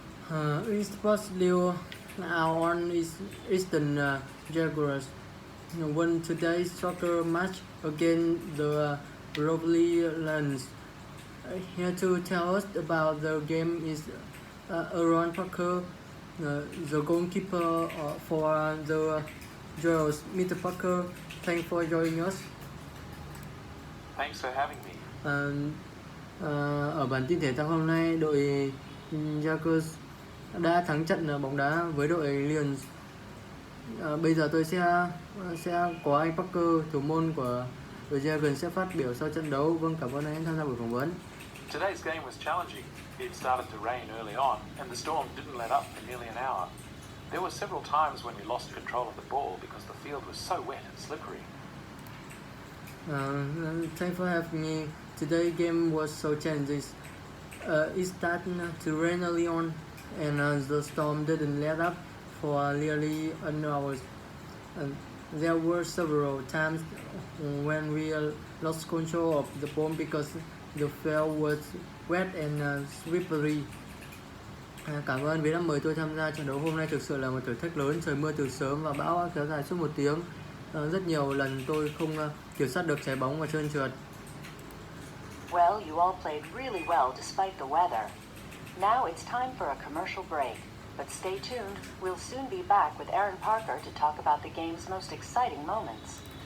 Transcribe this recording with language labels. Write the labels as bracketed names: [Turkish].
[English] In sports news, our own Easton Jaguars won today's soccer match against the Portville Lions. Here to tell us about the game is Aaron Parker, the goalkeeper for the Jaguars. Mr. Parker, thanks for joining us. Thanks for having me. [Vietnamese] Ở bản tin thể thao hôm nay, đội Jaguars đã thắng trận bóng đá với đội Lions. Bây giờ tôi sẽ có anh Parker, thủ môn của đội Jaguars, sẽ phát biểu sau trận đấu. Vâng, cảm ơn anh tham gia buổi phỏng vấn. [English] Today's game was challenging. It started to rain early on, and the storm didn't let up for nearly an hour. There were several times when we lost control of the ball because the field was so wet and slippery. Thanks for having me. Today's game was so challenging. It started to rain early on, and the storm didn't let up for nearly an hour. There were several times when we lost control of the ball because the field was wet and slippery. [Vietnamese] Cảm ơn vì đã mời tôi tham gia trận đấu hôm nay. Thực sự là một thử thách lớn. Trời mưa từ sớm và bão kéo dài suốt 1 tiếng. Rất nhiều lần tôi không kiểm soát được trái bóng và trơn trượt. [English] Well, you all played really well despite the weather. Now it's time for a commercial break. But stay tuned, we'll soon be back with Aaron Parker to talk about the game's most exciting moments.